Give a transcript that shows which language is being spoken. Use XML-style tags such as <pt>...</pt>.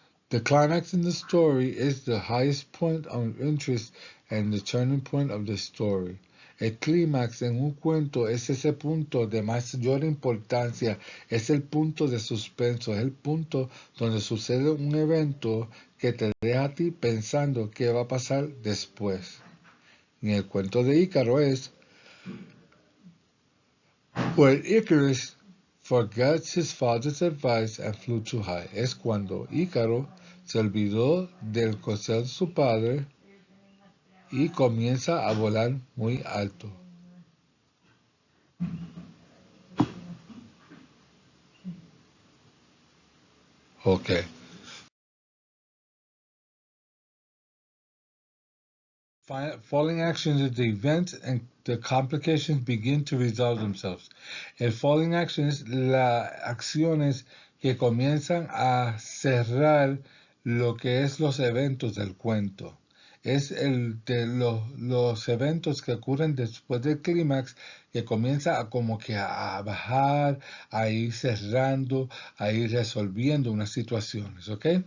<en>The climax in the story is the highest point of interest and the turning point of the story.</en> <es>El clímax en un cuento es ese punto de mayor importancia, es el punto de suspenso, es el punto donde sucede un evento que te deja a ti pensando qué va a pasar después. En el cuento de Ícaro es</es> <en>when Icarus forgets his father's advice and flew too high.</en> <es>Es cuando Ícaro se olvidó del consejo de su padre y comienza a volar muy alto.</es> <en>Okay. Falling actions is the event and the complications begin to resolve themselves.</en> <es>El falling action es las acciones que comienzan a cerrar lo que es los eventos del cuento. Es el de los eventos que ocurren después del clímax que comienza a como que a bajar, a ir cerrando, a ir resolviendo unas situaciones, ¿ok?</es>